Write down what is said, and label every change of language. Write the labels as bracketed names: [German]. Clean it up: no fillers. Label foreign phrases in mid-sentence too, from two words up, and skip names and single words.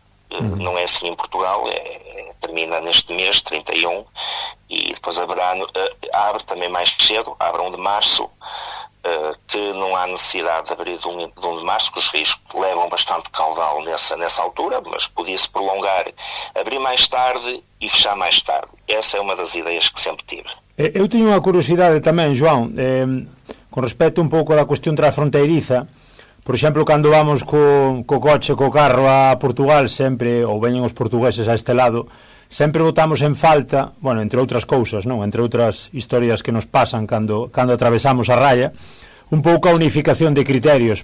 [Portuguese] Não é assim em Portugal, termina neste mês, 31, e depois abre também mais cedo, abre 1 de março, que não há necessidade de abrir de 1 de março, que os rios levam bastante caudal nessa altura, mas podia-se prolongar, abrir mais tarde e fechar mais tarde. Essa é uma das ideias que sempre tive. [Galician] Eu teño unha curiosidade tamén, João, con respecto un pouco da cuestión transfronteiriza. Por exemplo, cando vamos co coche, co carro a Portugal, sempre, ou veñen os portugueses a este lado, sempre botamos en falta, bueno, entre outras cousas, non? Entre outras historias que nos pasan cando atravesamos a raya, un pouco a unificación de criterios.